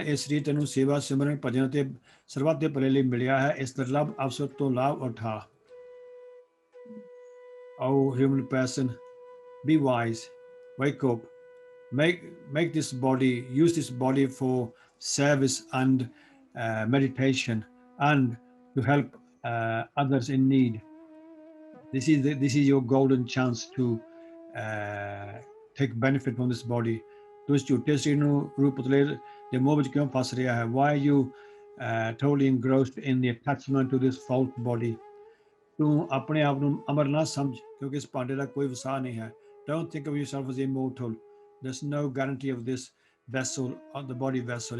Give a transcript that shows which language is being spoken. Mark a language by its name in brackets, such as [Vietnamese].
[Punjabi] ਇਹ ਸਰੀਰ ਤੈਨੂੰ ਸੇਵਾ, ਸਿਮਰਨ, ਭਜਨ ਤੇ ਸਰਬੱਤ ਦੇ ਭਲੇ ਲਈ ਮਿਲਿਆ ਹੈ। ਇਸ ਦੁਰਲਭ ਅਵਸਰ ਤੋਂ ਲਾਭ ਉਠਾ। [English] O human person, be wise, wake up, make this body, use this body for service and meditation, and to help others in need. This is your golden chance to take benefit from this body. [Punjabi] ਤੂੰ ਇਸ ਝੂਠੇ ਸਰੀਰ ਨੂੰ ਰੂਪ ਪੁਤਲੇ ਦੇ ਮੋਹ ਵਿੱਚ ਕਿਉਂ ਫਸ ਰਿਹਾ ਹੈ? [English] Why are you totally engrossed in the attachment to this false body? [Punjabi] ਤੂੰ ਆਪਣੇ ਆਪ ਨੂੰ ਅਮਰ ਨਾ ਸਮਝ, ਕਿਉਂਕਿ ਇਸ ਭਾਂਡੇ ਦਾ ਕੋਈ ਵਸਾ ਨਹੀਂ ਹੈ। [English] Don't think of yourself as immortal. There's no guarantee of this vessel, of the body vessel.